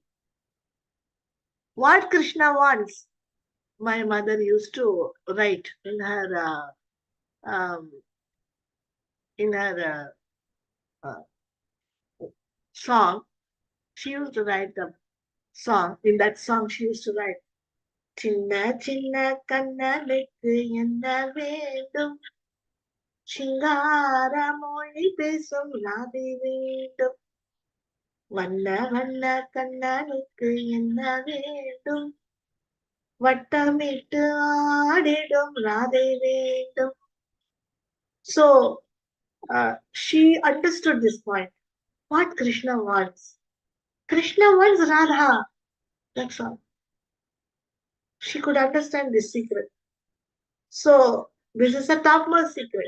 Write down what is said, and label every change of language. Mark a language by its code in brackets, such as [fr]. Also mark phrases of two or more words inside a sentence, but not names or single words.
[en] What Krishna wants, my mother used to write in her song. She used to write the song. In that song, she used to write, [ta] சின்ன சின்ன கண்ணலெக்கு என்ன வேண்டும், சிங்கார மொழி பேசும் ராதே வேண்டும், வண்ண வண்ண கண்ணலெக்கு என்ன வேண்டும், வட்டமிட்டு ஆடிடும் ராதை வேண்டும். [en] So she understood this point. What Krishna wants. Krishna wants Radha. That's all. She could understand this secret. So this is a topmost secret.